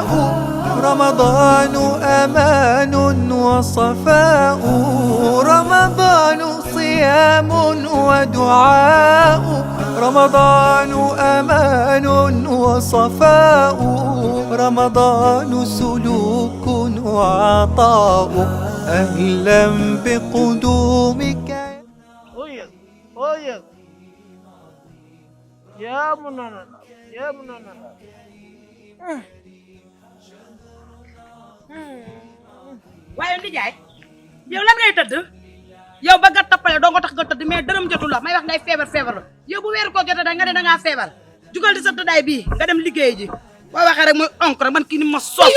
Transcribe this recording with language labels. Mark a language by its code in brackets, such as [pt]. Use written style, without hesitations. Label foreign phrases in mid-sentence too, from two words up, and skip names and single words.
[ar] رمضان أمان وصفاء، رمضان صيام ودعاء، رمضان أمان وصفاء، رمضان سلوك وعطاء. أهلا بقدومك يا منانا يا منانا. [wo] waaye ndijaay yow lan ngay tëdd yow ba nga tappale doo nga tax nga tëdd mais dërëm jotu la may wax ngay feebar la yow bu weeru ko jotee da nga ne da ngaa feebar jugal di sa tëddaay bii nga dem liggéey ji boo waxee rek muy onk rek man kii ni ma soosee